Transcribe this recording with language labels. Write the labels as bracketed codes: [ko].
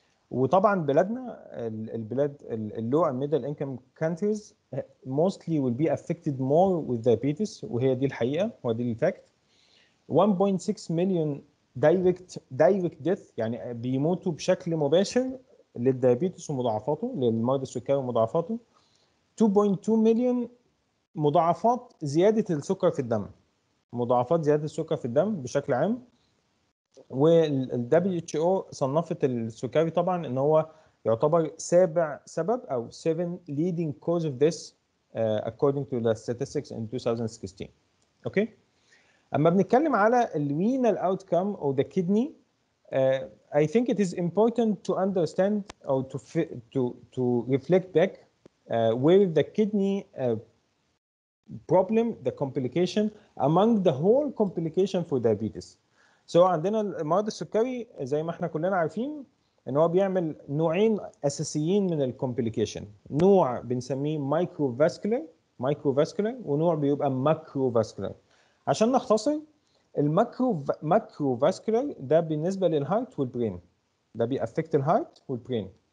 [ar] وطبعا بلادنا البلاد اللو [en] and middle income countries mostly will be affected more with diabetes، [ar] وهي دي الحقيقه ودي الفاكت. 1.6 مليون [en] direct death، [ar] يعني بيموتوا بشكل مباشر للديابيتس ومضاعفاته، للمرض السكري ومضاعفاته. 2.2 مليون مضاعفات زياده السكر في الدم، مضاعفات زياده السكر في الدم بشكل عام. وال WHO صنفت السكري طبعا ان هو يعتبر سابع سبب او [en] 7 leading cause of death according to the statistics in 2016. Okay. [ar] اما بنتكلم على الرينال [en] outcome of the kidney, I think it is important to understand or to reflect back where the kidney problem, the complication among the whole complication for diabetes. [ar] عندنا المرض السكري زي ما احنا كلنا عارفين ان هو بيعمل نوعين اساسيين من الكومبليكيشن، نوع بنسميه مايكرو فاسكولار ونوع بيبقى ماكرو فاسكولار. عشان نختصر، الماكرو فاسكولار ده بالنسبه للهارت والبرين، ده بيأفكت الهارت والبرين.